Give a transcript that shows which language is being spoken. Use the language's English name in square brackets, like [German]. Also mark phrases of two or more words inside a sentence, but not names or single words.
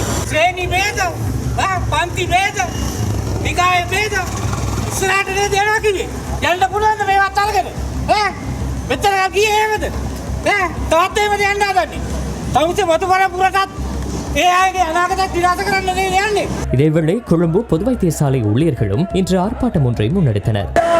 [Sinhala] ශ්‍රේණි වේද? පන්ති වේද? නිකාය වේද? ඉස්සරහට නේද යනවා කිව්වේ? යන්න පුළුවන්ද මේවත් අරගෙන? මෙච්චර ගියේ එහෙමද? තවත් එහෙමද යන්න හදන්නේ? තවුසේ මතු පරපුරටත් ඒ අයගේ අනාගතය විනාශ කරන්න නේද යන්නේ? [Tamil] இதேவேளை கொழும்பு பொது வைத்தியசாலை ஊழியர்களும் இன்று ஆர்ப்பாட்டம் ஒன்றை முன்னெடுத்தனர்.